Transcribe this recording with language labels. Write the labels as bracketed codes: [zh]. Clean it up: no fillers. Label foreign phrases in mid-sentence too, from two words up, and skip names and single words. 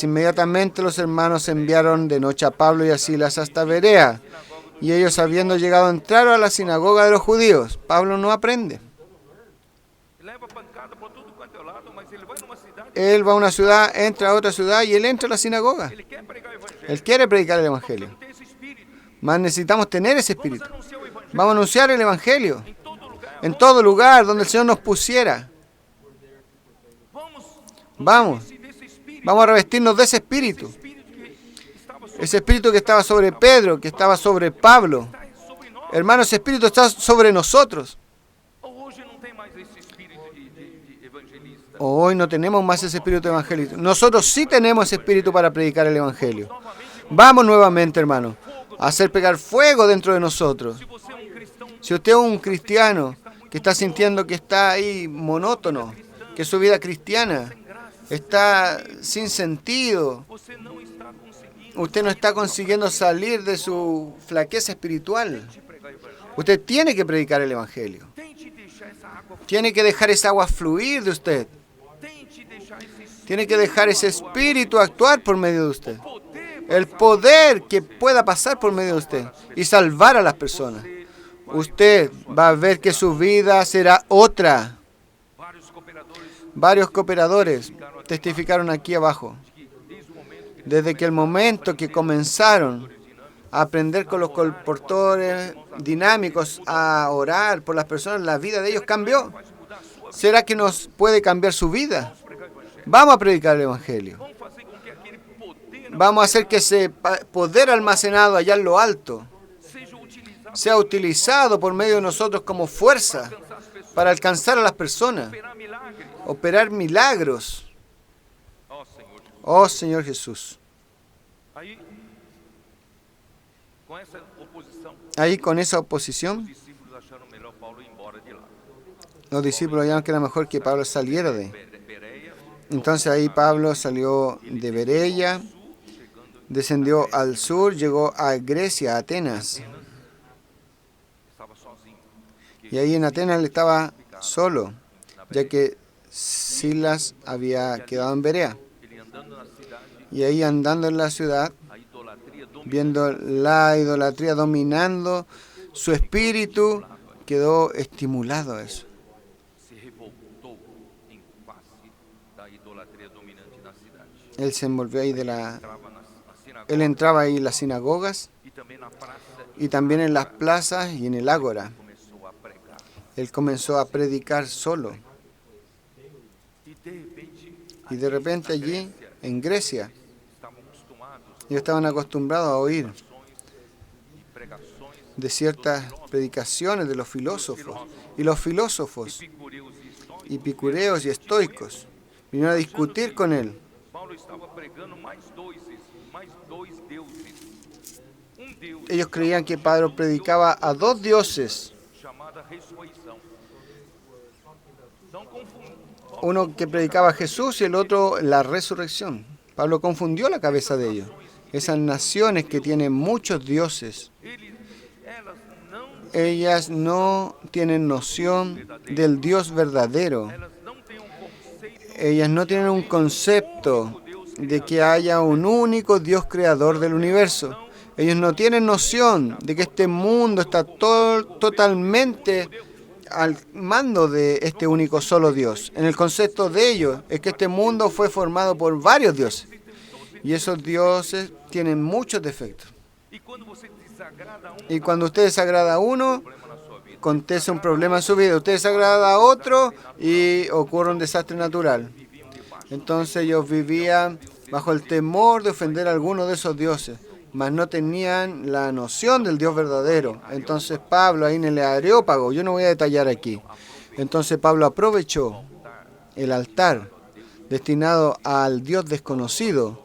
[es] Inmediatamente los hermanos enviaron de noche a Pablo y a Silas hasta Berea, y ellos, habiendo llegado, entraron a la sinagoga de los judíos. Pablo no aprende. Él va a una ciudad, entra a otra ciudad y él entra a la sinagoga. [pt] Ele quer pregar o evangelho. [es] Él quiere predicar el Evangelio. [pt] Tem esse espírito. [es] Más necesitamos tener ese Vamos espíritu. [pt] anunciar o evangelho [es] Vamos a anunciar el Evangelio [pt] em todo lugar. [es] en todo lugar donde el Señor nos pusiera. Vamos Vamos, [pt] desse espírito. [es] vamos a revestirnos de ese espíritu. [pt] Espírito que estava sobre, [es] Ese espíritu que estaba sobre Pedro, que estaba sobre Pablo. [pt] está sobre nós. [es] Hermanos, ese espíritu está sobre nosotros. [pt] Hoje não tem mais esse espírito de evangelista. [es] Hoy no tenemos más ese espíritu evangelista. Nosotros sí tenemos ese espíritu para predicar el Evangelio. Vamos nuevamente, hermano, a hacer pegar fuego dentro de nosotros. [pt] Se você é um cristão [es] Si usted es un cristiano que está sintiendo que está ahí monótono, que su vida cristiana está sin sentido, [pt] você não está conseguindo [es] usted no está consiguiendo salir de su flaqueza espiritual, [pt] pregar o evangelho. [es] usted tiene que predicar el Evangelio. [pt] Tente deixar essa água, [es] Tiene que dejar esa agua fluir de usted. [pt] tente deixar esse [es] Tiene que dejar ese espíritu actuar por medio de usted. [pt] poder. [es] El poder que pueda pasar por medio de usted y salvar a las personas. Usted va a ver que su vida será otra. [pt] Vários cooperadores [es] Varios cooperadores testificaron aquí abajo. [pt] que desde o momento que [es] Desde que el momento que comenzaron a aprender con los colportores dinámicos, a orar por las personas, la vida de ellos cambió. ¿Será que nos puede cambiar su vida? Vamos a predicar el Evangelio. [pt] vamos fazer com que aquele poder [es] Vamos a hacer que ese poder almacenado allá en lo alto [pt] seja utilizado [es] sea utilizado por medio de nosotros como fuerza [pt] para alcançar as pessoas, [es] para alcanzar a las personas, [pt] operar milagres. [es] operar milagros. [pt] Ó Senhor, [es] Oh Señor Jesús. [pt] aí com essa oposição, [es] Ahí con esa [pt] os [es] oposición, [pt] discípulos acharam melhor Paulo ir embora de lá. [es] los discípulos hallaron que era mejor que Pablo saliera de. [pt] Bereia, [es] Entonces ahí Pablo salió de Bereia, descendió al sur, llegó a Grecia, a Atenas. [pt] estava sozinho. [es] Y ahí en Atenas él estaba solo, ya que Silas había quedado en Berea. [pt] Ele andando na cidade, [es] Y ahí andando en la ciudad, [pt] a idolatria dominou. [es] viendo la idolatría dominando, su espíritu quedó estimulado a eso. [pt] Se revoltou em face da idolatria dominante na cidade. [es] Él se envolvió ahí de la... [pt] Entrava na sinagoga [es] Él entraba ahí en las sinagogas [pt] e também na praça [es] y también en las plazas y en el ágora. [pt] começou a pregar. [es] Él comenzó a predicar solo. [pt] E de repente [es] Y de repente allí, en Grecia, [pt] estavam acostumados [es] ellos estaban acostumbrados a oír [pt] e pregações [es] de ciertas predicaciones de los filósofos. Y los filósofos, [pt] epicureus e estoicos. [es] y picureos y estoicos, vinieron a discutir con él. [pt] Paulo estava pregando mais dois deuses. Deus [es] Ellos creían que Pablo predicaba a dos dioses, [pt] chamada ressurreição. Não confundir. [es] uno que predicaba a Jesús y el otro la resurrección. Pablo confundió la cabeza de ellos. Esas naciones que tienen muchos dioses, [pt] Elas não, [es] ellas no tienen noción del Dios verdadero. [pt] elas não têm conceito [es] Ellas no tienen un concepto de que haya un único Dios creador del universo. Ellos no tienen noción de que este mundo está totalmente al mando de este único solo Dios. En el concepto de ellos es que este mundo fue formado por varios dioses. Y esos dioses tienen muchos defectos. [pt] E quando você desagrada [es] Y cuando usted desagrada a uno, [pt] problema na sua vida, [es] acontece un problema en su vida. Usted desagrada a otro y ocurre un desastre natural. Entonces ellos vivían bajo el temor de ofender a alguno de esos dioses, mas no tenían la noción del Dios verdadero. Entonces Pablo, ahí en el Areópago, yo no voy a detallar aquí, entonces Pablo aprovechó el altar destinado al Dios desconocido.